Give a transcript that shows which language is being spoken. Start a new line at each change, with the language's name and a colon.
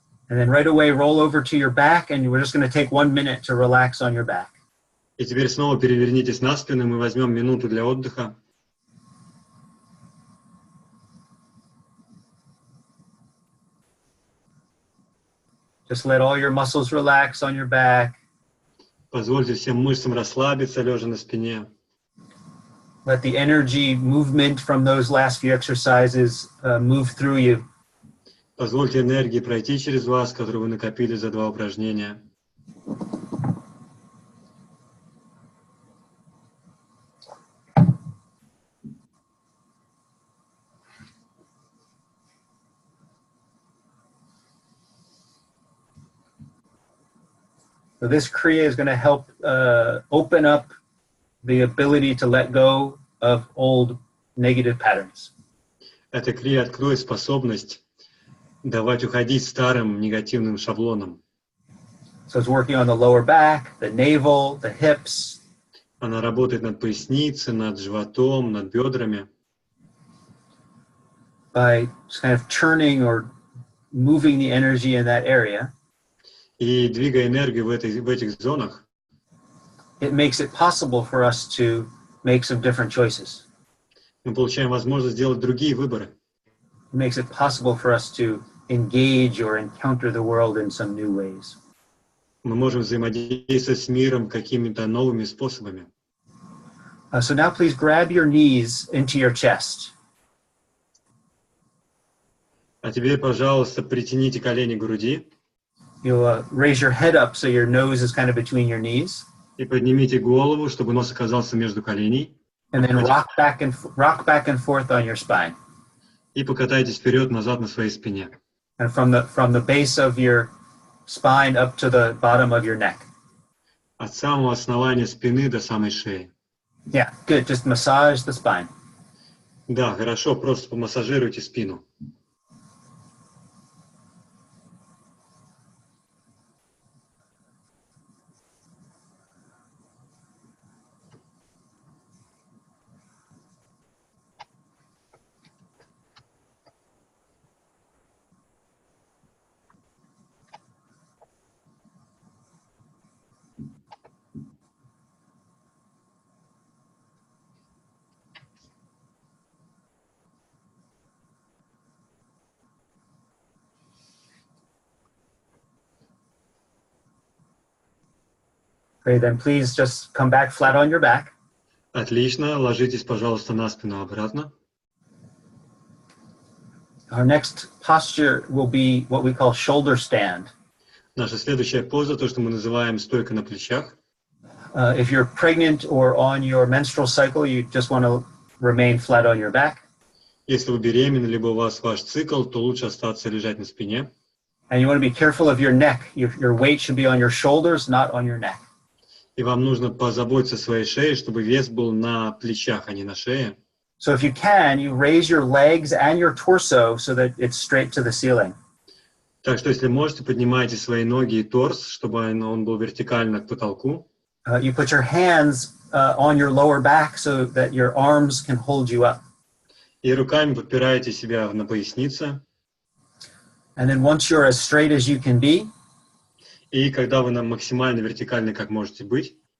English: And then right away, roll over to your back, and we're just going to take 1 minute to relax on your back.
Russian: И теперь снова перевернитесь на спину, мы возьмем минуту для отдыха.
English: Just let all your muscles relax on your back.
Russian: Позвольте всем мышцам расслабиться, лежа на спине.
English: Let the energy movement from those last few exercises move through you.
Russian: Позвольте энергии пройти через вас, которую вы накопили за 2 упражнения.
English: So this Kriya is going to help open up the ability to let go of old negative patterns.
Russian: Эта крия откроет способность давать уходить старым негативным шаблонам.
English: So it's working on the lower back, the navel, the hips.
Russian: Она работает над поясницей, над животом, над бедрами.
English: By just kind of turning or moving the energy in that area.
Russian: И двигая энергию в этих зонах,
English: it makes it possible for us to make some different choices.
Russian: Мы получаем возможность сделать другие выборы.
English: It makes it possible for us to engage or encounter the world in some new ways.
Russian: Мы можем взаимодействовать с миром какими-то новыми способами.
English: So now please grab your knees into your chest.
Russian: А теперь, пожалуйста, притяните колени к груди
English: You'll raise your head up so your nose is kind of between your knees,
Russian: и поднимите голову, чтобы нос оказался между коленей.
English: and then rock back and forth on your spine.
Russian: И покатайтесь вперед-назад на своей спине.
English: And from the base of your spine up to the bottom of your neck.
Russian: От самого основания спины до самой шеи.
English: Yeah, good. Just massage the spine.
Russian: Да, хорошо, просто помассажируйте спину.
English: Great. Then please just come back flat on your back.
Russian: Отлично, ложитесь, пожалуйста, на спину обратно.
English: Our next posture will be what we call shoulder stand.
Russian: Наша следующая поза, то, что мы называем стойка на плечах.
English: If you're pregnant or on your menstrual cycle, you just want to remain flat on your back.
Russian: Если вы беременны, либо у вас ваш цикл, то лучше остаться лежать на спине.
English: And you want to be careful of your neck. Your weight should be on your shoulders, not on your neck.
Russian: И вам нужно позаботиться о своей шее, чтобы вес был на плечах, а не на шее.
English: So if you can, you raise your legs and your torso so that it's straight to the ceiling.
Russian: Так что, если можете, поднимайте свои ноги и торс, чтобы он был вертикально к потолку.
English: You put your hands on your lower back so that your arms can hold you up.
Russian: И руками подпираете себя на пояснице.
English: And then once you're as straight as you can be,
Russian: И когда вы максимально вертикальны, как можете быть,